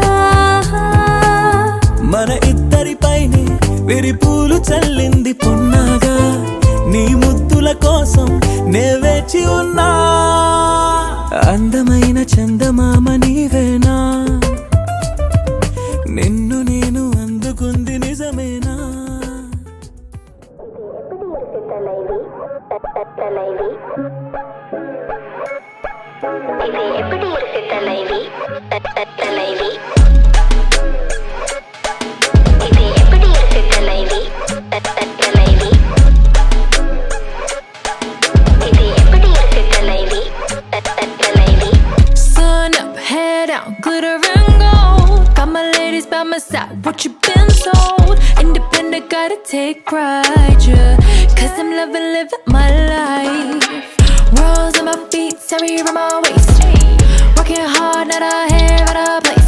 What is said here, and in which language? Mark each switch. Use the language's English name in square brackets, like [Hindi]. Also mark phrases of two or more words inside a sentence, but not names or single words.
[Telugu] మన ఇద్దరిపైనే విరిపూలు చల్లింది పొన్నాగా, నీ ముద్దుల కోసం నే వేచి ఉన్నా. అందమైన చందమామ నీవేనా, నిన్ను నేను అందుకుంది నిజమేనా? [Tamil] இது எப்படி இருக்கு தலைவி, தலைவி இது எப்படி இருக்கு தலைவி, தலைவி இது எப்படி இருக்கு தலைவி, தலைவி. [English] Sun up, head out, glitter and gold. Got my ladies by my side, what you been told? Independent, gotta take pride, yeah. Cause I'm living my life. Rolls on my feet, sorry on my waist. Working hard, not a hair out of place.